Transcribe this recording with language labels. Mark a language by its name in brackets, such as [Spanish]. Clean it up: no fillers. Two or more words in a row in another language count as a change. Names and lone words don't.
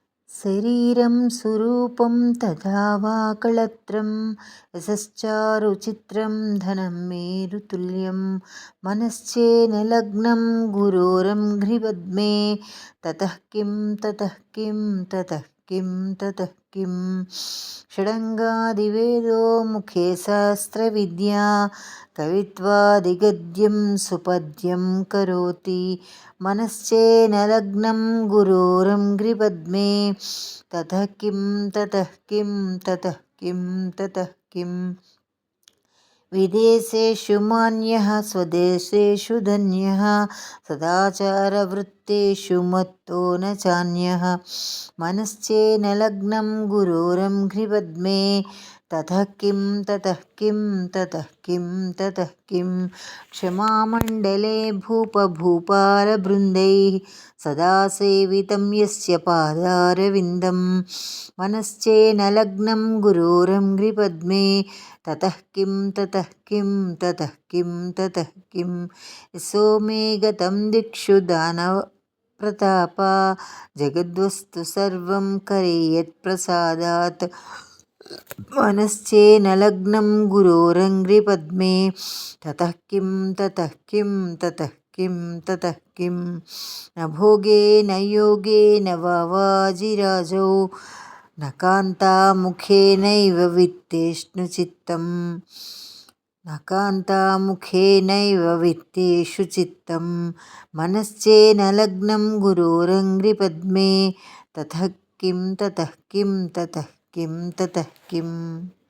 [Sanskrit] శరీరం సురూపం తథా వా కళత్రం యశశ్చారుచిత్రం ధనం మేరుతుల్యం మనశ్చేన లగ్నం గురోరంఘ్రిపద్మే తతః కిం తతః కిం తతః కిం తతః కిం షడంగాదివేదో ముఖే శాస్త్రవిద్యా కవిత్వాదిగద్యం సుపద్యం కరోతి మనశ్చేన లగ్నం గురోరంఘ్రిపద్మే తతః కిం తతః కిం తతః కిం తతః కిం విదేశేషు మాన్యః స్వదేశేషు ధన్యః సదాచారవృత్తేషు మత్తో న చాన్యః మనశ్చేన లగ్నం గురోరంఘ్రిపద్మే తతః కిం తతః కిం తతః కిం తతః కిం క్షమామండలే భూపభూపాలబృందైః సదా సేవితం యస్య పాదారవిందం మనశ్చేన లగ్నం గురోరంఘ్రిపద్మే తతః కిం తతః కిం తతః కిం తతః కిం యశో మే గతం దిక్షు దానవప్రతాప జగద్వస్తు సర్వం కరేయత్ప్రసాదాత్ మనశ్చేన లగ్నం గురోరంఘ్రిపద్మే తతః కిం తతః కిం తతః కిం తతః కిం న భోగే న యోగే న వాజిరాజౌ న కాంతాముఖేనైవ విత్తేష్ణు చిత్తం న కాంతాముఖేనైవ విత్తేషు చిత్తం మనశ్చేన లగ్నం గురోరంఘ్రిపద్మే తతః కిం తతః కిం తతః కిం తతః కిం